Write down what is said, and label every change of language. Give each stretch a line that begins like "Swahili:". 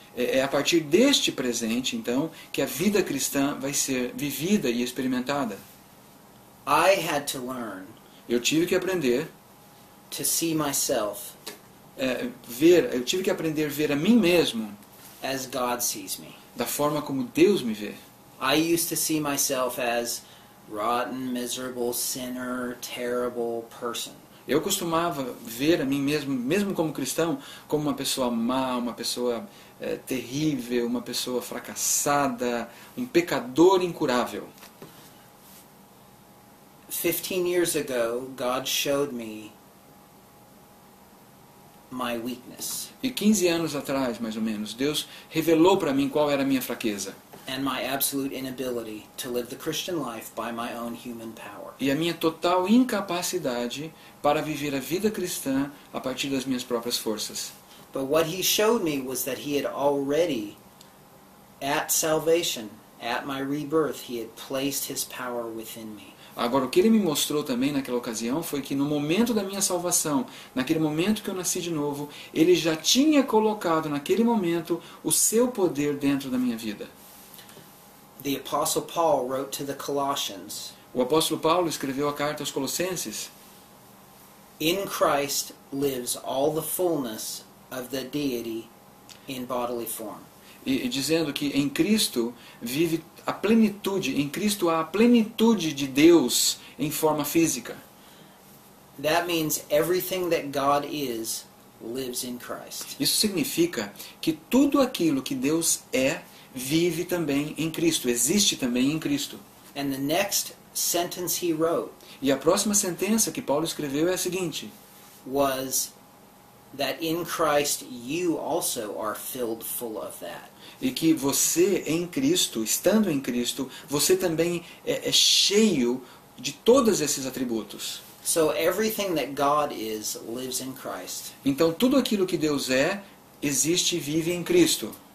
Portuguese: é a partir deste presente, então, que a vida cristã vai ser vivida e experimentada.
English: I had to learn
Portuguese: Eu tive que aprender
English: to see myself
Portuguese: eu tive que aprender a ver a mim mesmo
English: as God sees me.
Portuguese: da forma como Deus me vê.
English: I used to see myself as rotten, miserable, sinner, terrible person.
Portuguese: Eu costumava ver a mim mesmo, mesmo como cristão, como uma pessoa má, uma pessoa terrível, uma pessoa fracassada, um pecador incurável.
English: 15 years ago, God showed me my weakness
Portuguese: E 15 anos atrás, mais ou menos, Deus revelou para mim qual era a minha fraqueza
English: and my absolute inability to live the Christian life by my own human power.
Portuguese: e a minha total incapacidade para viver a vida cristã a partir das minhas próprias forças.
English: But what he showed me was that he had already, at salvation, at my rebirth, he had placed his power within me.
Portuguese: Agora, o que ele me mostrou também naquela ocasião foi que no momento da minha salvação, naquele momento que eu nasci de novo, ele já tinha colocado naquele momento o seu poder dentro da minha vida.
English: The Apostle Paul wrote to the Colossians,
Portuguese: O apóstolo Paulo escreveu a carta aos Colossenses:
English: "In Christ lives all the fullness of the deity in bodily form."
Portuguese: e dizendo que em Cristo vive a plenitude, em Cristo há a plenitude de Deus em forma física.
English: That means everything that God is lives in Christ.
Portuguese: Isso significa que tudo aquilo que Deus é, vive também em Cristo, existe também em Cristo.
English: And the next sentence he wrote
Portuguese: E a próxima sentença que Paulo escreveu é a seguinte:
English: was that in Christ you also are filled full of that.
Portuguese: e que você em Cristo, estando em Cristo, você também é cheio de todos esses atributos.
English: So everything that God is lives in Christ.
Portuguese: Então tudo aquilo que Deus é, existe e vive em Cristo.